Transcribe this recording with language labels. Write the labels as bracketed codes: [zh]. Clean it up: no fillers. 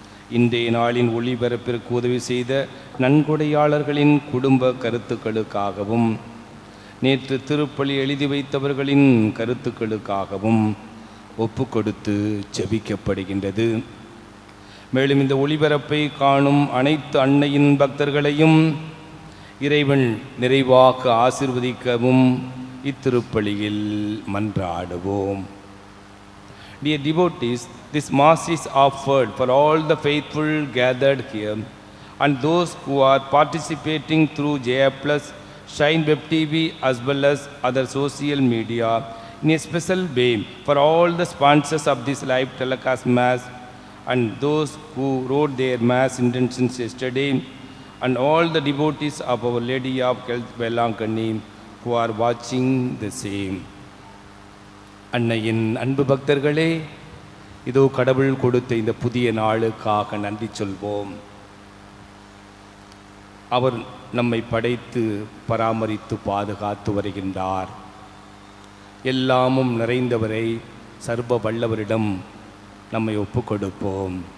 [ta] இன்றைய நாளின் ஒளிபரப்பிற்கு உதவி செய்த நன்கொடையாளர்களின் குடும்ப கருத்துக்களுக்காகவும் நேற்று திருப்பலி எழுதி வைத்தவர்களின் கருத்துக்களுக்காகவும் ஒப்பு கொடுத்து ஜெபிக்கப்படுகின்றது. மேலும் இந்த ஒளிபரப்பை காணும் அனைத்து அன்னையின் பக்தர்களையும் இறைவன் நிறைவாக ஆசீர்வதிக்கவும் இத்திருப்பலியில் மன்றாடுவோம். [en] Dear devotees, this Mass is offered for all the faithful gathered here and those who are participating through Jaya+, Shine Web TV as well as other social media, in a special way for all the sponsors of this live telecast Mass and those who wrote their Mass intentions yesterday, and all the devotees of Our Lady of Health Velankani who are watching the same. [ta] அன்னையின் அன்பு பக்தர்களே, இதோ கடவுள் கொடுத்த இந்த புதிய நாளுக்காக நன்றி சொல்வோம். அவர் நம்மை படைத்து பராமரித்து பாதுகாத்து வருகின்றார். எல்லாமும் நிறைந்தவரை சர்வ வல்லவரிடம் நம்மை ஒப்பு கொடுப்போம்.